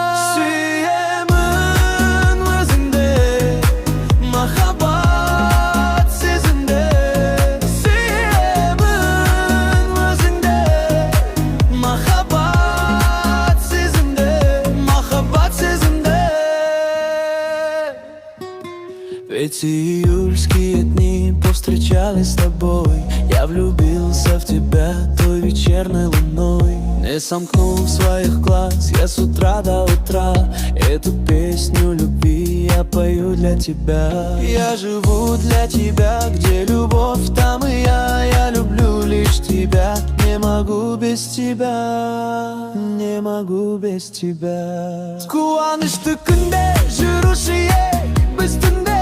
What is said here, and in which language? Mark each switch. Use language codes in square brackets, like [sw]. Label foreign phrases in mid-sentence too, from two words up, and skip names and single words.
[kk] Сүйемін өзіңді, махаббат сезімде. Сүйемін өзіңді, махаббат сезімде. Махаббат сезімде. [ru] Эти июльские дни повстречались с тобой. Я влюбился в тебя той вечерней луной. Не сомкнул своих глаз я с утра до утра. Эту песню любви я пою для тебя. Я живу для тебя, где любовь, там и я. Я люблю лишь тебя, не могу без тебя, не могу без тебя. [kk] Қуанышты күнде жүруші ек, біз түн